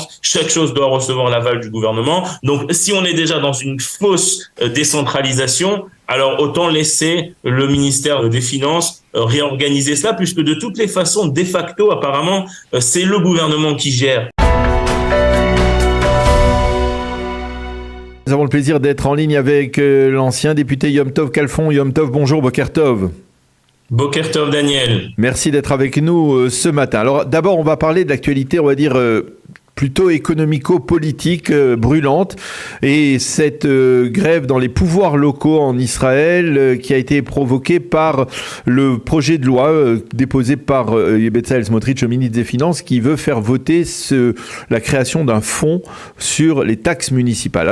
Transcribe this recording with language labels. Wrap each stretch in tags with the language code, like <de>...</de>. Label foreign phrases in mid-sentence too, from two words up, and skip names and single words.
<fr>Chaque chose doit recevoir l'aval du gouvernement. Donc, si on est déjà dans une fausse décentralisation, alors autant laisser le ministère des Finances réorganiser cela, puisque de toutes les façons, de facto, apparemment, c'est le gouvernement qui gère. Nous avons le plaisir d'être en ligne avec l'ancien député Yom Tov Khalfon. Yom Tov, bonjour,</fr> <he>בוקר טוב. בוקר טוב, Daniel.</he> <fr>Merci d'être avec nous ce matin. Alors d'abord, on va parler de l'actualité, on va dire plutôt économico-politique brûlante, et cette grève dans les pouvoirs locaux en Israël qui a été provoquée par le projet de loi déposé par Bezalel Smotrich, le ministre des Finances, qui veut faire voter la création d'un fonds sur les taxes municipales.</fr>